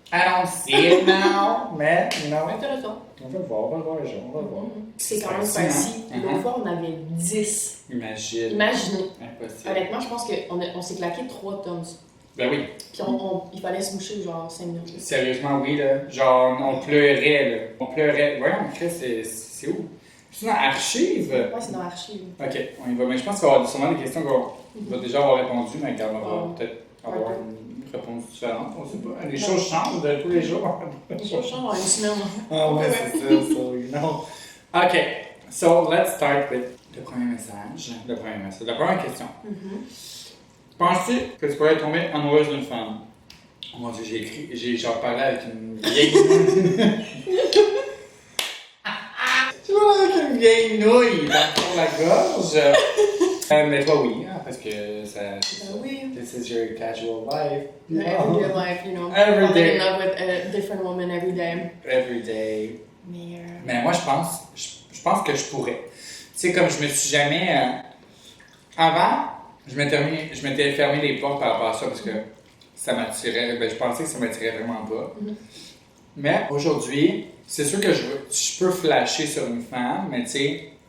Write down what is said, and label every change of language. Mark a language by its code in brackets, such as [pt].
[en] I don't see it now, mais, you know. [fr] Intéressant. On va le voir, on va le voir. C'est quand même [en] Spicy, spicy. [fr] hein? L'autre fois, on avait 10. Imagine. Imaginez. Impossible. Honnêtement, je pense qu'on s'est claqué 3 tons. Ben oui, Puis il fallait se moucher genre 5 minutes. sérieusement, oui, là. Genre, on pleurait, là. On pleurait. Voyons, Chris, c'est où? C'est dans Archive? Ouais, c'est dans l'archive. Ok, on y va. Mais je pense qu'il va y avoir sûrement des questions qu'on va déjà avoir répondu, mais qu'on va peut-être avoir une réponse différente. On sait pas. Les choses changent de tous les jours. Les choses changent en une semaine. Ah ouais, c'est ça, [en] so you know. Ok, so let's start with [fr] le premier message. La première question. Penses-tu que tu pourrais tomber amoureuse d'une femme? Oh mon dieu, j'ai genre parlé avec une vieille nouille. Tu vois, avec une vieille nouille dans la gorge. Mais toi, oui, hein, parce que ça. Oui. [en] This is your casual life. Everyday life, you know. Every day. Falling in love with a different woman every day. Every day. [fr] Mais Mais moi, je pense que je pourrais. Tu sais, comme je me suis jamais. Avant, je m'étais fermé les portes par rapport à ça parce que ça m'attirait. Ben, je pensais que ça m'attirait vraiment pas. Mais aujourd'hui, c'est sûr que je peux flasher sur une femme, mais tu sais,